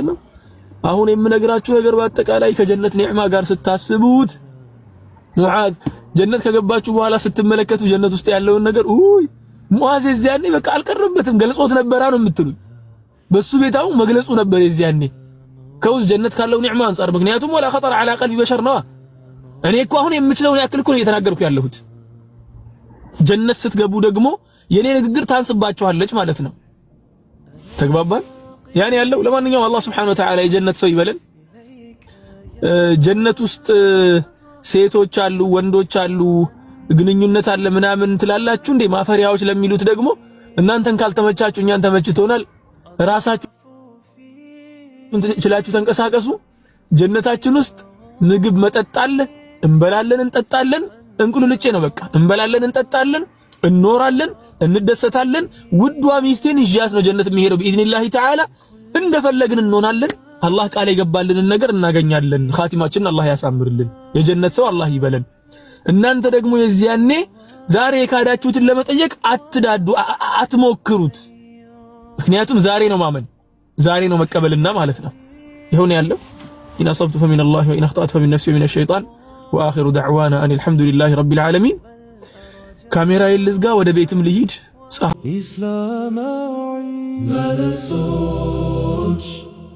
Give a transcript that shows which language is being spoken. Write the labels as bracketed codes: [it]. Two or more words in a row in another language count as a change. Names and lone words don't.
[am] ነው። አሁን የምነግራችሁ ነገር በአጠቃላይ ከጀነት ኒዕማ ጋር ስታስቡት ሙዓዝ ጀነት ከገባችሁ በኋላ ስትመለከቱ ጀነት ውስጥ ያለውን ነገር ሙዓዝ የዚያኔ በቃ አልቀረበትም ገልጾት ነበራ ነው የምትሉኝ። በሱ ቤታው መግለጹ ነበር የዚያኔ ከውስጥ ጀነት ካለው ኒዕማ አንፃር። ምክንያቱም [ar] ولا خطر على قلب بشر [am] ነው። እኔ እኮ አሁን የምችለውን ያክል እኮ ነው እየተናገርኩ ያለሁት። ጀነት ስትገቡ ደግሞ የኔ ንግግር ታንስባችኋለች ማለት ነው። ተግባባን? ያኔ ያለው ለማንኛውም አላህ [ar] سبحانه وتعالى [am] የጀነት ሰው ይበለን። ጀነት ውስጥ ሴቶች አሉ፣ ወንዶች አሉ፣ ግንኙነት አለ ምናምን ትላላችሁ እንዴ? ማፈሪያዎች ለሚሉት ደግሞ እናንተን ካልተመቻችሁ እኛን ተመችቶናል፣ ራሳችሁ እንችላችሁ ተንቀሳቀሱ። ጀነታችን ውስጥ ምግብ መጠጥ አለ፣ እንበላለን እንጠጣለን። እንቁልልጬ ነው በቃ እንበላለን እንጠጣለን፣ እንኖራለን፣ እንደሰታለን። ውዷ ሚስቴን ይዣት ነው ጀነት የሚሄደው [ar] بإذن تعالى። [am] እንደፈለግን እንሆናለን። አላህ ቃል የገባልንን ነገር እናገኛለን። ኻቲማችንን አላህ ያሳምርልን። የጀነት ሰው አላህ ይበለን። እናንተ ደግሞ የዚያኔ ዛሬ የካዳችሁትን ለመጠየቅ አትዳዱ፣ አትሞክሩት። ምክንያቱም ዛሬ ነው ማመን፣ ዛሬ ነው መቀበልና ማለት ነው። ይሁን ያለው [ar] إن أصبت فمن الله وإن أخطأت فمن نفسي ومن الشيطان وآخر دعوانا أن الحمد لله رب العالمين። [am] ካሜራ ይልዝጋ ወደ ቤትም ልሂድ። ኢስላማዊ መለሶች